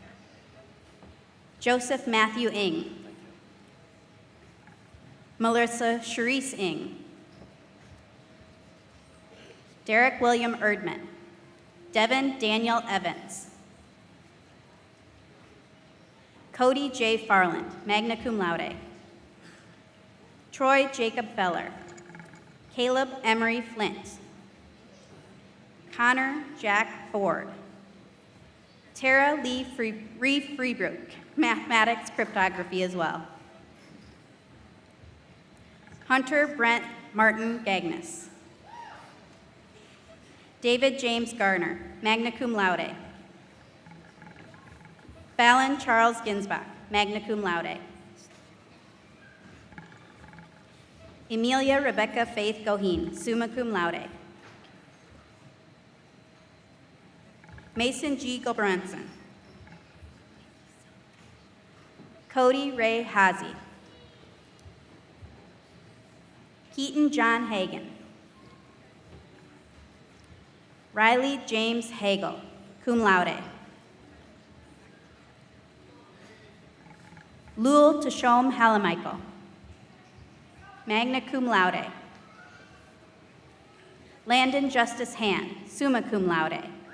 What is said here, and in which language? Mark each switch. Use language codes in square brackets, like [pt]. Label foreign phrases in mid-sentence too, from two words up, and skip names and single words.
[en] Joseph Matthew Ing. Melissa Charisse Ing. Derek William Erdman. Devin Daniel Evans. Cody J. [la] Farland, magna cum laude. [en] Troy Jacob Feller. Caleb Emery Flint. Connor Jack Ford. Tara Lee Freebrook, mathematics, cryptography as well. Hunter Brent Martin Gagnes. David James Garner, [la] magna cum laude. [en] Fallon Charles Ginsbach, [la] magna cum laude. [en] Emilia Rebecca Faith Goheen, [la] summa cum laude. [en] Mason G. Gilbranson. Cody Ray Hazy. Keaton John Hagan. Riley James Hagel, [la] cum laude. [en] Lul Tashom Halamichael, [la] magna cum laude. [en] Landon Justice Hand, [la] summa cum laude.